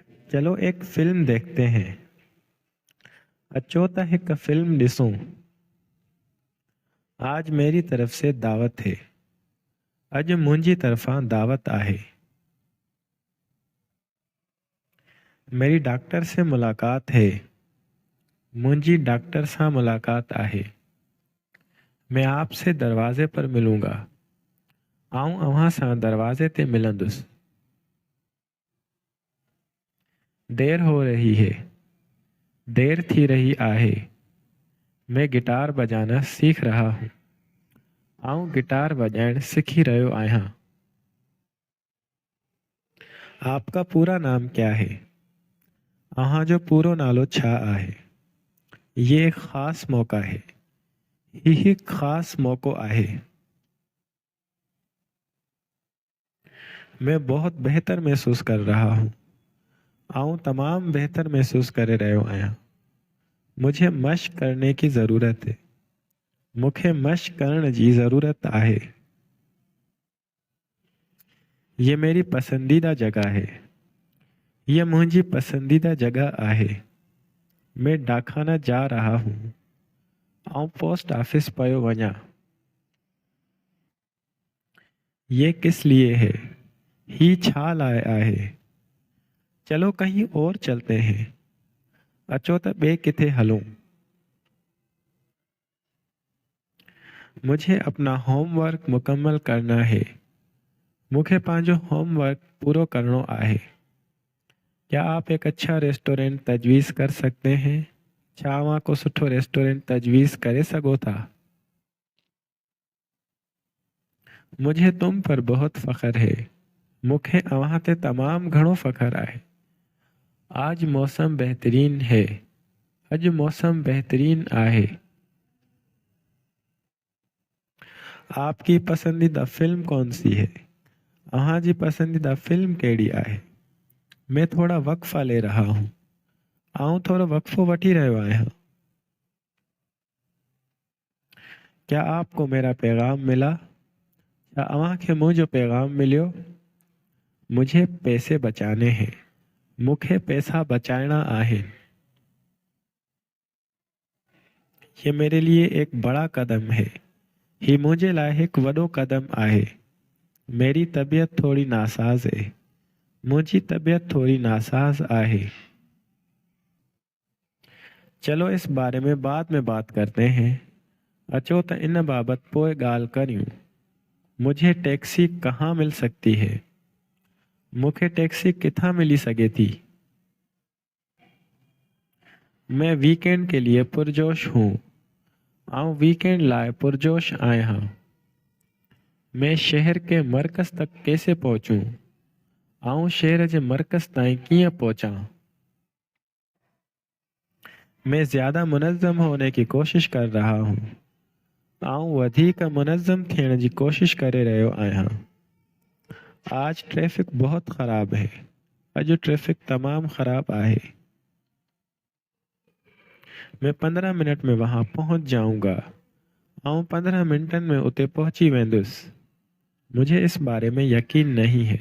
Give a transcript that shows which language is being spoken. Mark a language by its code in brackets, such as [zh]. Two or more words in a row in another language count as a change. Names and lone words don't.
[ur] چلو ایک فلم دیکھتے ہیں. [sd] अचो त हिक फिल्म ॾिसूं। [ur] آج میری طرف سے دعوت ہے. [sd] अॼु मुंहिंजी तरफ़ां दावत आहे। [ur] میری ڈاکٹر سے ملاقات ہے. [sd] मुंहिंजी डॉक्टर सां मुलाकात आहे। [ur] میں آپ سے دروازے پر ملوں گا. [sd] आऊं अव्हां सां दरवाजे ते मिलंदुसि। [ur] دیر ہو رہی ہے. [sd] देर थी रही आहे। [ur] میں گٹار بجانا سیکھ رہا ہوں. [sd] आऊं गिटार बजाइण सिखी रहियो आहियां। [ur] آپ کا پورا نام کیا ہے? [sd] अव्हां जो पूरो नालो छा आहे? [ur] یہ ایک خاص موقع ہے. [sd] ही हिकु ख़ास मौक़ो आहे। [ur] میں بہت بہتر محسوس کر رہا ہوں. [sd] आऊं तमाम बेहतर महसूस करे रहियो आहियां। [ur] مجھے مشق کرنے کی ضرورت ہے. [sd] मूंखे मश्क करण जी ज़रूरत आहे। [ur] یہ میری پسندیدہ جگہ ہے. [sd] ये मुंहिंजी पसंदीदा जगह आहे। [ur] میں ڈاکخانہ جا رہا ہوں. [sd] आऊं [en] post office [sd] पियो वञा। [ur] یہ کس لیے ہے? [sd] ही छा लाइ आहे? [ur] چلو کہیں اور چلتے ہیں. [sd] अचो त ॿिए किथे हलूं। [ur] مجھے اپنا ہوم ورک مکمل کرنا ہے. [sd] मूंखे पंहिंजो होमवर्क पूरो करणो आहे। [ur] کیا آپ ایک اچھا ریسٹورنٹ تجویز کر سکتے ہیں? [sd] छा अव्हां को सुठो रेस्टोरेंट तजवीज़ करे सघो था? [ur] مجھے تم پر بہت فخر ہے. [sd] मूंखे अव्हां ते तमामु घणो फ़ख्र आहे। [ur] آج موسم بہترین ہے. [sd] अॼु मौसम बेहतरीन आहे। [ur] آپ کی پسندیدہ فلم کون سی ہے? [sd] अव्हां जी पसंदीदा फिल्म कहिड़ी आहे? [ur] میں تھوڑا وقفہ لے رہا ہوں. [sd] आऊं थोड़ो वक्फ़ो वठी रहियो आहियां। [ur] کیا آپ کو میرا پیغام ملا? [sd] छा अव्हां खे मुंहिंजो पैगाम मिलियो? [ur] مجھے پیسے بچانے ہیں. [sd] मूंखे पैसा बचाइणा आहिनि। [ur] یہ میرے لیے ایک بڑا قدم ہے. [sd] ही मुंहिंजे लाइ हिकु वॾो कदम आहे। [ur] میری طبیعت تھوڑی ناساز ہے. [sd] मुंहिंजी तबीयत थोड़ी नासाज़ आहे। [ur] چلو اس بارے میں بعد میں بات کرتے ہیں. [sd] अचो त इन बाबत पोइ ॻाल्हि करियूं। [ur] مجھے ٹیکسی کہاں مل سکتی ہے? [sd] मूंखे टैक्सी किथां मिली सघे थी? [ur] میں ویک اینڈ کے لیے پرجوش ہوں. [sd] आऊं वीकेंड लाइ पुरजोश आहियां। [ur] میں شہر کے مرکز تک کیسے پہنچوں? [sd] आऊं शहर जे मरकज़ ताईं कीअं पहुचां? [ur] میں زیادہ منظم ہونے کی کوشش کر رہا ہوں. [sd] आऊं वधीक मुनज़्ज़म थियण जी कोशिश करे रहियो आहियां। [ur] آج ٹریفک بہت خراب ہے. [sd] अॼु ट्रैफिक तमाम ख़राब आहे। [ur] میں 15 منٹ میں وہاں پہنچ جاؤں گا. [sd] आऊं 15 मिनटन में उते पहुंची वेंदुसि। [ur] مجھے اس بارے میں یقین نہیں ہے.